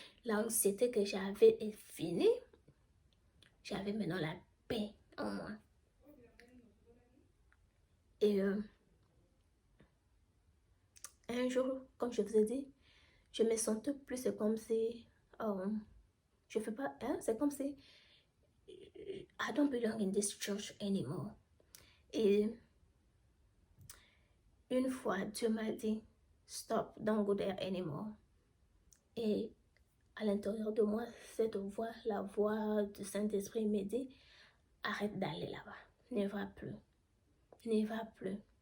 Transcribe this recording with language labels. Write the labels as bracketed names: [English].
[French] L'anxiété que j'avais est finie. J'avais maintenant la paix en moi. Et un jour, comme je vous ai dit, je me sentais plus, c'est comme si... je fais pas... Hein, c'est comme si... [English] I don't belong in this church anymore. [French] Et une fois, Dieu m'a dit, [English] stop, don't go there anymore. [French] Et à l'intérieur de moi, cette voix, la voix du Saint-Esprit me dit, arrête d'aller là-bas, ne va plus, ne va plus.